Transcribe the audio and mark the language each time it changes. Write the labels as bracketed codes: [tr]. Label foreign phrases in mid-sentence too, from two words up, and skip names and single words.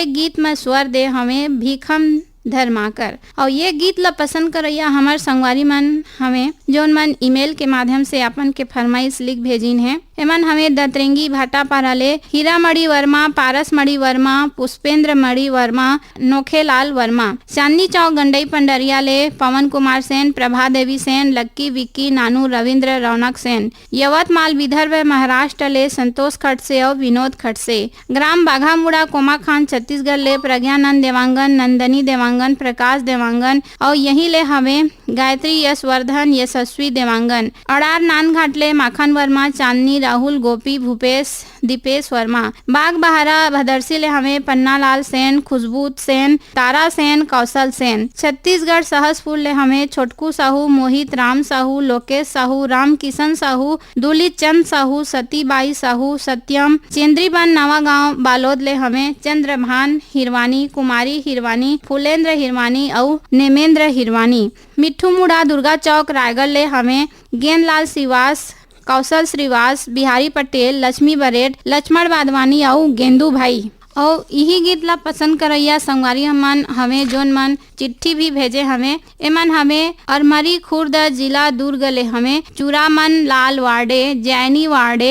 [hne] गीत में स्वर दे हमें भीखम धर्माकर और ये गीत ला पसंद करैया हमार संगवारी मन हमें जोन मन ईमेल के माध्यम से अपन के फरमाइश लिख भेजिन है एमन हमें दतरेंगी भाटा पाराले हीरा मणि वर्मा पारस मणि वर्मा पुष्पेंद्र मणि वर्मा नोखेलाल वर्मा चांदनी चौक गंडई पंडरिया ले पवन कुमार सेन प्रभा देवी सेन लक्की विक्की नानू रविंद्र रौनक सेन यवतमाल विदर्भ महाराष्ट्र ले संतोष खड़से और विनोद खड़से ग्राम बाघामुड़ा कोमा खान छत्तीसगढ़ ले प्रज्ञानंद देवांगन नंदनी देवांगन प्रकाश देवांगन और यही ले हमें गायत्री यशवर्धन यशस्वी देवांगन अड़ार नानघाट ले माखन वर्मा चांदनी राहुल गोपी भूपेश दीपेश वर्मा बाग बहारा भदरसी ले हमें पन्नालाल सेन खुशबू सेन तारा सेन कौशल सेन छत्तीसगढ़ सहसपुर ले हमें छोटकू साहू मोहित राम साहू लोकेश साहू राम किशन साहू दुलित चंद साहू सतीबाई साहू सत्यम चेंद्रीबन नवा गांव बालोद ले हमें चंद्रभान हिरवानी कुमारी हिरवानी फुलेंद्र हिरवानी और नेमेंद्र हिरवानी मिट्ठू मुड़ा दुर्गा चौक रायगढ़ ले हमें गेंदलाल श्रीवास कौशल श्रीवास बिहारी पटेल लक्ष्मी बरेट लक्ष्मण वाधवानी और गेंदू भाई और यही गीत ला पसंद करैया संगवारी मन हमें जोन मन चिट्ठी भी भेजे हमें एमन हमें अरमरी खुर्द जिला दुर्ग ले हमें चूरामन लाल वार्डे जैनी वार्डे